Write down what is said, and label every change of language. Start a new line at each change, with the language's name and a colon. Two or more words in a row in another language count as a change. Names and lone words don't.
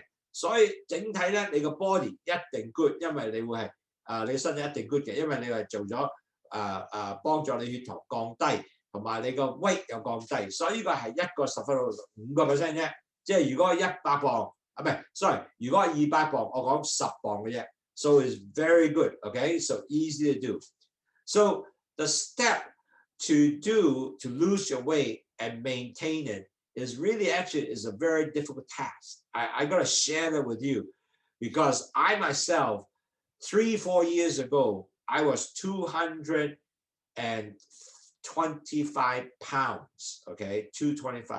Cantonese: 所以整體咧，你個 body 一定 good， 因為你會係你身體一定 good 嘅，因為你係做咗幫助你血糖降低，同埋你個 weight 又降低，所以呢個係一個10分到5% 啫。即係如果100磅唔係 ，sorry， 如果200磅，我講10磅嘅啫。
English: So it's very good, okay? So easy to do. So the step to lose your weight and maintain it is really actually is a very difficult task. I got to share that with you because I myself, 3-4 years ago, I was 225 pounds, okay, 225.